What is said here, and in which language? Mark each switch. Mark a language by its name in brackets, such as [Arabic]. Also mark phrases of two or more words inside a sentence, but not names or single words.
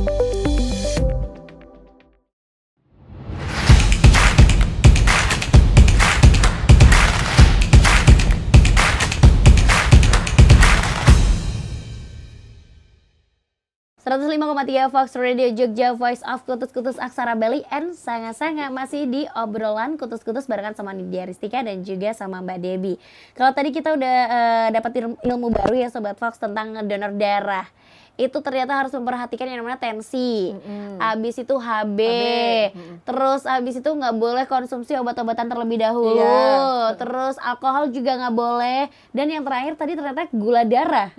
[Indonesian] .3 Fox Radio Jogja, Voice of Kutus-Kutus Aksara Bali, and Sanga-Sanga masih di obrolan kutus-kutus barengan sama Nidia Ristika dan juga sama Mbak Debbie. Kalau tadi kita udah dapat ilmu baru ya Sobat Fox tentang donor darah. Itu ternyata harus memperhatikan yang namanya tensi, abis itu HB, terus abis itu nggak boleh konsumsi obat-obatan terlebih dahulu, terus alkohol juga nggak boleh, dan yang terakhir tadi ternyata gula darah.